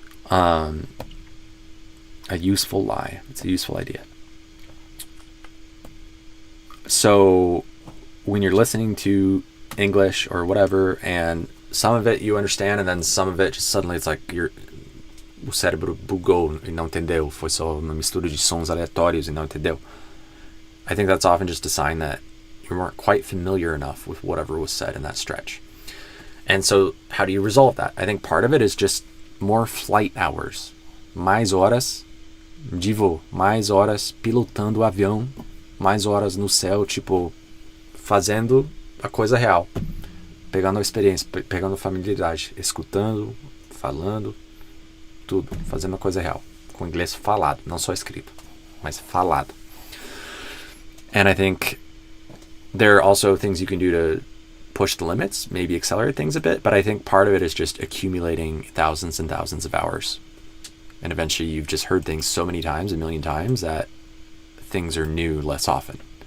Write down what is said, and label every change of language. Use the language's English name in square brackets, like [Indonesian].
[English] A useful lie. It's a useful idea. So when you're listening to English or whatever, and some of it you understand, and then some of it just suddenly it's like [Portuguese] o cérebro bugou e não entendeu. Foi só uma mistura de sons aleatórios e não entendeu. [English] I think that's often just a sign that you weren't quite familiar enough with whatever was said in that stretch. And so how do you resolve that? I think part of it is just more flight hours. [Portuguese] Mais horas de voo, mais horas pilotando o avião, mais horas no céu, tipo, fazendo a coisa real. Pegando a experiência, pegando a familiaridade, escutando, falando, tudo, fazendo a coisa real. Com inglês falado, não só escrito, mas falado. [English] And I think there are also things you can do to push the limits, maybe accelerate things a bit, but I think part of it is just accumulating thousands and thousands of hours. And eventually you've just heard things so many times, a million times, that things are new less often.